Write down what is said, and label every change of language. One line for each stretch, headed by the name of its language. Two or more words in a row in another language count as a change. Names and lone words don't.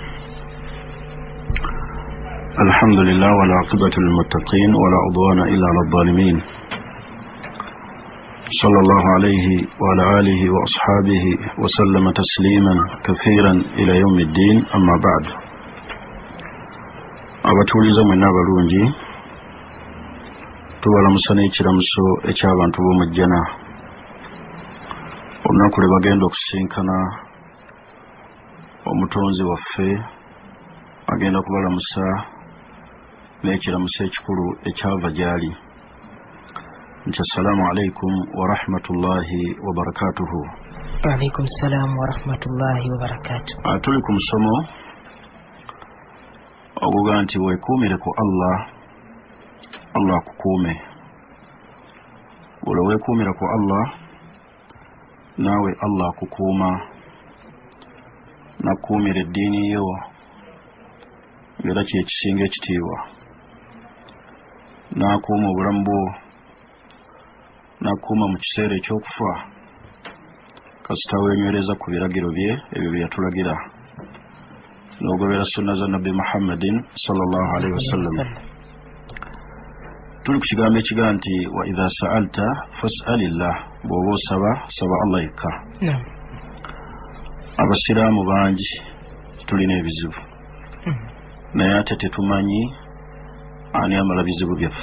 Arabic: الحمد لله والعاقبة للمتقين ولا عدوان إلا على الظالمين. صلى الله عليه وعلى آله وأصحابه وسلم تسليما كثيرا إلى يوم الدين. أما بعد،
Ganda: abatuuliza mwenna abalungi, tubalamusana ekiramuso eky'abantu b'omujjana. Olunaku lwe bagenda okusinkana omutonzi waffe agenda kubalamusa n'ekiramuso ekikulu ekyava gy'ali nti
Arabic: السلام عليكم ورحمة الله وبركاته. وعليكم السلام ورحمة الله وبركاته.
Ganda: Tuli ku musomo oguga nti weekuumire ku Allah, Allah akukuume. Buli weekuumira ku Allah, naawe Allah akukuuma. Nakuumira eddiini yo ng'era kyekisinga ekitiibwa. N'akuuma obulamu bwo, n'akuuma mu kiseera eky'okufa, kasita weenywereza ku biragiro bye ebyo bye yatulagira, n'ogobera sunna za Nabbi Muhammadin
Arabic: صلى الله عليه وسلم.
Ganda: Tuli ku kigambo ekiga nti
Arabic: وإذا سألت فاسأل الله,
Ganda: bw'oba osaba saba Allah yekka. Abasiraamu bangi tulina ebizibu, naye ate tetumanyi ani amala bizibu byaffe.